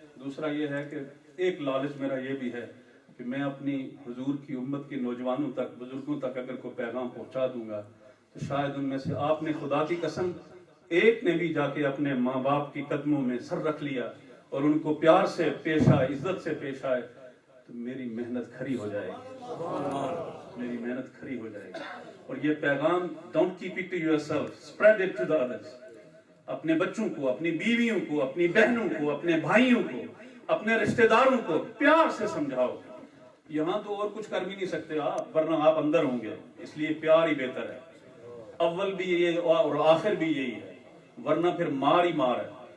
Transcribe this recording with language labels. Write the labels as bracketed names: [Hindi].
[Urdu] دوسرا یہ ہے کہ ایک لالچ میرا یہ بھی ہے کہ میں اپنی حضور کی امت کے نوجوانوں تک, بزرگوں تک اگر کوئی پیغام پہنچا دوں گا تو شاید ان میں سے آپ نے خدا کی قسم ایک نے بھی جا کے اپنے ماں باپ کی قدموں میں سر رکھ لیا اور ان کو پیار سے پیش آئے, عزت سے پیش آئے, تو میری محنت کھری ہو جائے گی, میری محنت کھری ہو جائے گی. اور یہ پیغام [English] don't keep it to yourself, spread it to the others. [Urdu] اپنے بچوں کو, اپنی بیویوں کو, اپنی بہنوں کو, اپنے بھائیوں کو, اپنے رشتہ داروں کو پیار سے سمجھاؤ. یہاں تو اور کچھ کر بھی نہیں سکتے آپ, ورنہ آپ اندر ہوں گے, اس لیے پیار ہی بہتر ہے. اول بھی یہ اور آخر بھی یہی ہے, ورنہ پھر مار ہی مار ہے.